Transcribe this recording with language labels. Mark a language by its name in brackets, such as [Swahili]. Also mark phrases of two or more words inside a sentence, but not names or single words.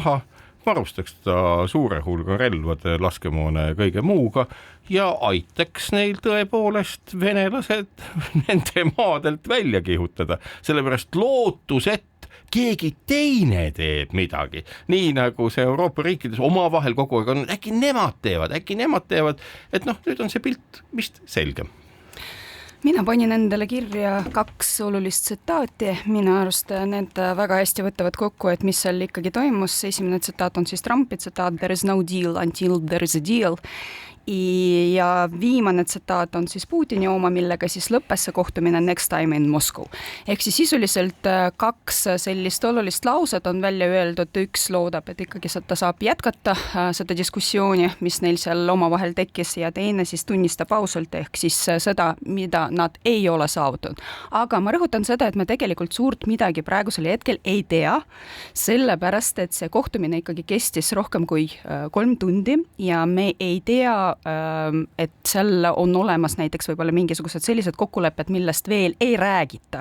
[Estonian] taha, varustaks ta suure hulga relvade, laskemoone ja kõige muuga ja aitaks neil tõepoolest venelased nende maadelt välja kihutada, sellepärast lootus, et keegi teine teeb midagi, nii nagu see Euroopa riikides omavahel kogu aeg on, äkki nemad teevad, et nüüd on see pilt vist selgem. Mina panin endale kirja 2 olulist tsitaati, minu arust need väga hästi võtavad kokku, et mis seal ikkagi toimus. Esimene tsitaat on siis Trumpi tsitaat, [English] there is no deal until there is a deal. [Estonian] Ja viimane tsitaat on siis Putini oma, millega siis lõppes see kohtumine [English] next time in Moscow. [Estonian] Ehk siis sisuliselt 2 sellist olulist lauset on välja öeldud, üks loodab, et ikkagi ta saab jätkata seda diskussiooni, mis neil seal omavahel tekkis ja teine siis tunnistab ausalt ehk siis seda, mida nad ei ole saavutanud. Aga ma rõhutan seda, et me tegelikult suurt midagi praegusel hetkel ei tea, sellepärast, et see kohtumine ikkagi kestis rohkem kui 3 tundi ja me ei tea, et seal on olemas näiteks võib-olla mingisugused sellised kokkulepped, millest veel ei räägita.